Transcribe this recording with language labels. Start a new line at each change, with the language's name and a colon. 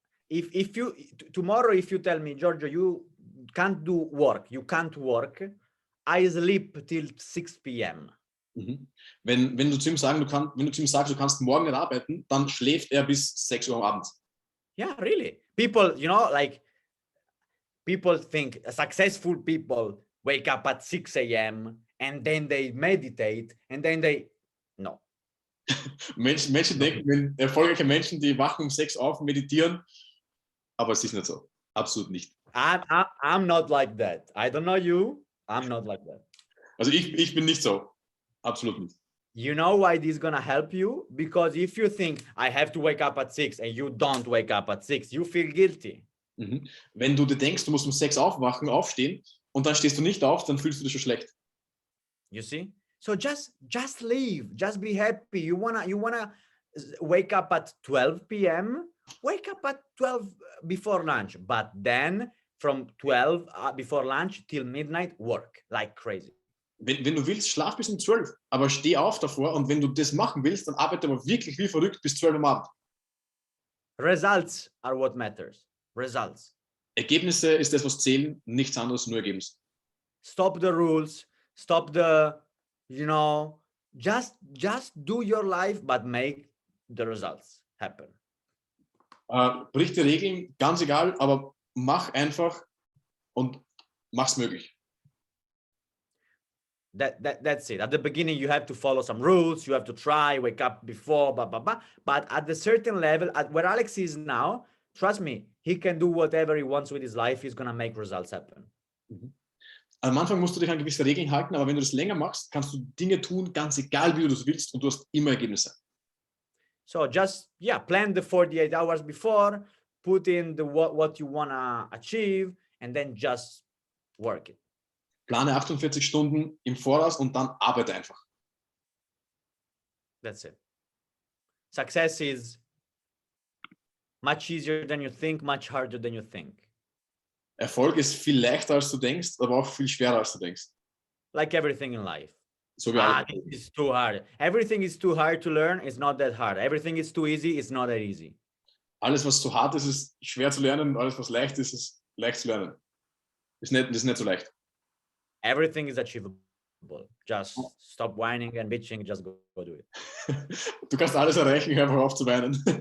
English: If you tomorrow, if you tell me, Giorgio, you can't do work, you can't work, I sleep till 6 p.m.
German: Wenn du zu ihm sagst, du kannst morgen nicht arbeiten, dann schläft er bis 6 Uhr am Abend.
English: Yeah, really. People, you know, people think successful people wake up at 6 a.m. and then they meditate and then no.
German: Menschen denken, erfolgreiche Menschen, die wachen um 6 auf, meditieren, aber es ist nicht so. Absolut nicht.
English: I'm not like that. I don't know you. I'm not like that.
German: Also ich bin nicht so. Absolut nicht.
English: You know why this is gonna help you? Because if you think I have to wake up at 6 and you don't wake up at 6, you feel guilty.
German: Wenn du dir denkst, du musst um 6 aufstehen und dann stehst du nicht auf, dann fühlst du dich schon schlecht.
English: You see? So just leave, just be happy. You wanna wake up at 12 p.m. Wake up at 12 before lunch, but then from 12 before lunch till midnight, work like crazy.
German: Wenn du willst, schlaf bis um 12, aber steh auf davor und wenn du das machen willst, dann arbeite aber wirklich wie verrückt bis 12 am Abend.
English: Results are what matters. Results.
German: Ergebnisse ist das, was zählen, nichts anderes, nur Ergebnis.
English: Stop the rules, stop the, you know, just do your life, but make the results happen.
German: Brich die Regeln, ganz egal, aber mach einfach und mach's möglich.
English: That's it. At the beginning, you have to follow some rules. You have to try, wake up before, blah, blah, blah. But at the certain level, at where Alex is now, trust me, he can do whatever he wants with his life. He's going to make results happen.
German: Am Anfang musst du dich an gewisse Regeln halten, aber wenn du das länger machst, kannst du Dinge tun, ganz egal wie du das willst und du hast immer Ergebnisse.
English: So just, plan the 48 hours before, put in what you want to achieve, and then just work it.
German: Plane 48 Stunden im Voraus und dann arbeite einfach.
English: That's it. Success is much easier than you think, much harder than you think.
German: Erfolg ist viel leichter, als du denkst, aber auch viel schwerer, als du denkst.
English: Like everything in life.
German: So wie alles.
English: This is too hard. Everything is too hard to learn. It's not that hard. Everything is too easy. It's not that easy.
German: Alles, was zu hart ist, ist schwer zu lernen. Alles, was leicht ist, ist leicht zu lernen. Ist nicht so leicht.
English: Everything is achievable. Just stop whining and bitching. Just go do it.
German: Du kannst alles erreichen, hör einfach auf zu weinen.